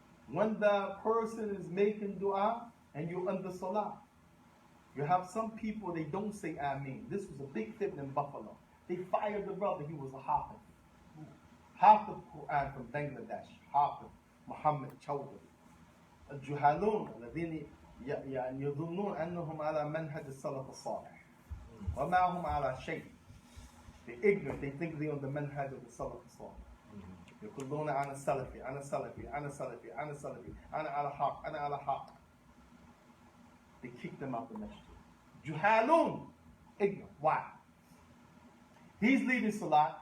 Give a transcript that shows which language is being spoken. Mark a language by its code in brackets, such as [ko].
[en] When the person is making dua and you're under Salah, you have some people, they don't say Ameen. This was a big fitna in Buffalo. They fired the brother, he was a Hafiz. Hafiz Quran from Bangladesh. Hafiz Muhammad Chowdhury. [ar] الجهالون الذين يظنون أنهم على منهج السلف الصالح وما هم على شيء. [en] They're ignorant, they think they're on the manhaj of the Salaf الصالح. [ar] يقولون أنا سلفي أنا سلفي أنا سلفي أنا سلفي أنا على حق أنا على حق. [en] They kicked them out the masjid. Juhalun, ignorant. Why? He's leading salat.